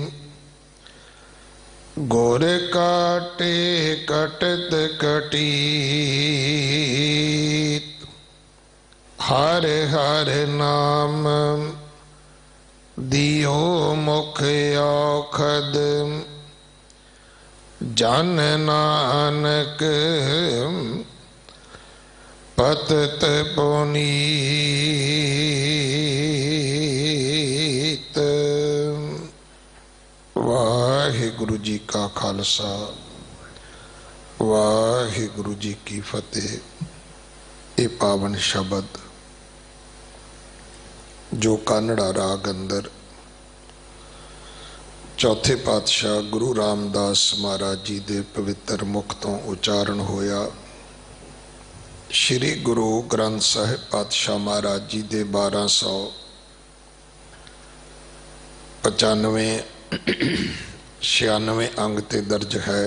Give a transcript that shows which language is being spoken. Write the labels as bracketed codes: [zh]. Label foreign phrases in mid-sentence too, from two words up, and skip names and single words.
[pa] ਗੁਰ ਕਾਟੇ ਕਟਤ ਕਟੀਤ। ਹਰ ਹਰ ਨਾਮ ਦਿਓ ਮੁਖ ਔਖਦ। ਜਨ ਨਾਨਕ ਪਤਤ ਪੁਨੀਤ। ਵਾਹਿਗੁਰੂ ਜੀ ਕਾ ਖਾਲਸਾ ਵਾਹਿਗੁਰੂ ਜੀ ਕੀ ਫਤਿਹ। ਯੇ ਪਾਵਨ ਸ਼ਬਦ ਜੋ ਕਾਨੜਾ ਰਾਗ ਅੰਦਰ ਚੌਥੇ ਪਾਤਸ਼ਾਹ ਗੁਰੂ ਰਾਮਦਾਸ ਮਹਾਰਾਜ ਜੀ ਦੇ ਪਵਿੱਤਰ ਮੁਖ ਤੋ ਉਚਾਰਣ ਹੋਇਆ। ਸ੍ਰੀ ਗੁਰੂ ਗ੍ਰੰਥ ਸਾਹਿਬ ਪਾਤਸ਼ਾਹ ਮਹਾਰਾਜ ਜੀ ਦੇ 1295-96 ਅੰਗ ਤੇ ਦਰਜ ਹੈ।